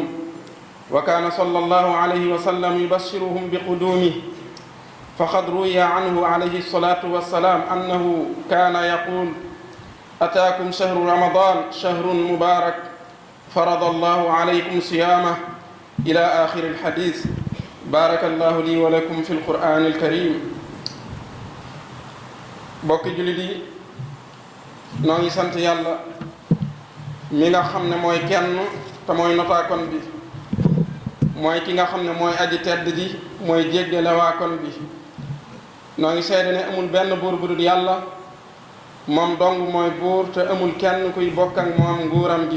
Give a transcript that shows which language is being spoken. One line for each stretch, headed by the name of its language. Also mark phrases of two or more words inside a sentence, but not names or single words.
Arabic: وكان صلى الله عليه وسلم يبشرهم بقدومه، فقد روي عنه عليه الصلاة والسلام أنه كان يقول: أتاكم شهر رمضان شهر مبارك فرض الله عليكم صيامه إلى آخر الحديث. بارك الله لي ولكم في القرآن الكريم.
Wolof: bokki jullit yi, noo ngi sant yàlla mi nga xam ne mooy kenn te mooy notaakon bi, mooy ki nga xam ne mooy aji tedd ji, mooy jéggale waakon bi. noo ngi seede ne amul benn buur bu dul yàlla, moom dong mooy buur te amul kenn kuy bokk ak moom nguuram gi.